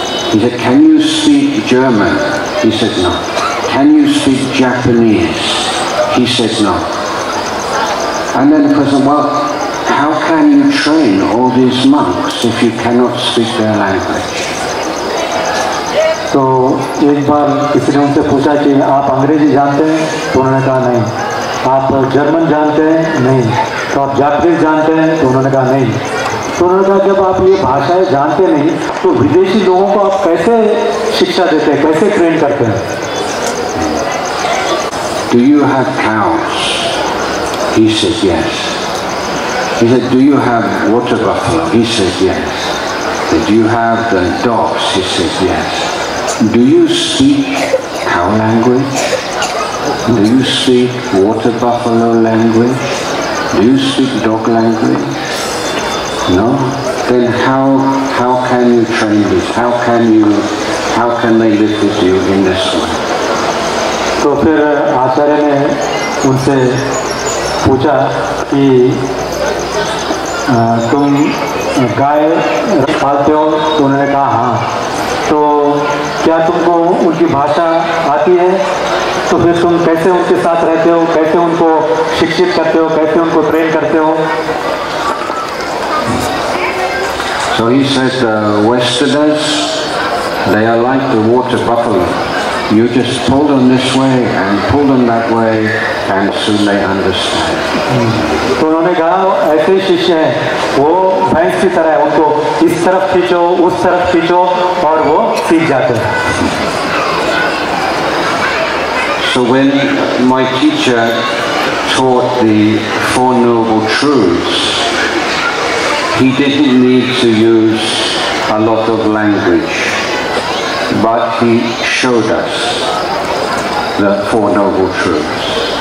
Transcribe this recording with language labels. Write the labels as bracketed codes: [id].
[en] He said, "Can you speak German?" He said no. "Can you speak Japanese?" He said no. And then the person, "Well, how can you train all these monks if you cannot speak their language?" [hi] तो एक बार किसी ने उनसे पूछा कि आप अंग्रेजी जानते हैं? तो उन्होंने कहा नहीं। आप जर्मन जानते हैं? नहीं। तो आप जापानीज जानते हैं? तो उन्होंने कहा नहीं। तो उन्होंने कहा जब आप ये भाषाएं जानते नहीं तो विदेशी लोगों को आप कैसे शिक्षा देते हैं, कैसे ट्रेन करते हैं? [en] "Do you have cows?" He said yes. He said, "Do you have water buffalo?" He said yes. He said, "Do you have the dogs?" He said yes. "Do you speak cow language? Do you speak water buffalo language? Do you speak dog language?" No? Then how can you train this? How can they live with you in this way? [hi] तो फिर आचार्य ने उनसे पूछा कि तुम गाय पालते हो? तो उन्होंने कहा हाँ। तो क्या तुमको उनकी भाषा आती है? तो फिर तुम कैसे उनके साथ रहते हो, कैसे उनको शिक्षित करते हो, कैसे उनको ट्रेन करते हो? [en] So he said, Westerners, they are like the water buffalo. You just pull them this way and pull them that way, and soon they understand. [hi] तो उन्होंने कहा ऐसे ही शिष्य हैं, वो भैंस की तरह है, उनको इस तरफ खींचो, उस तरफ खींचो और वो सीख जाते हैं। [en] So when my teacher taught the Four Noble Truths, he didn't need to use a lot of language, but he showed us the Four Noble Truths.